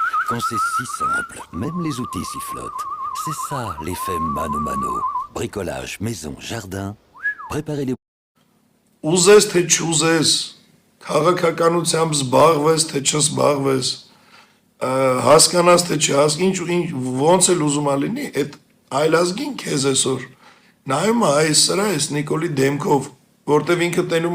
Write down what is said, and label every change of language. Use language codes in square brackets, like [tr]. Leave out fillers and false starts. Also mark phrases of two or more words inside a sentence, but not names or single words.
[fr] quand c'est si simple. Même les outils s'y flottent. C'est ça, l'effet mano-mano. Bricolage, maison, jardin. Préparez les... [hy] Ուզես թե չուզես, քաղաքականությամբ զբաղվես թե չզբաղվես, հասկանաս թե չհասկանաս, ինչ ոնց էլ ուզում ա լինի, այդ այլազգին քեզ այսօր նայում ա այս սրա այս Նիկոլի դեմքով, որտեվ ինքը տենում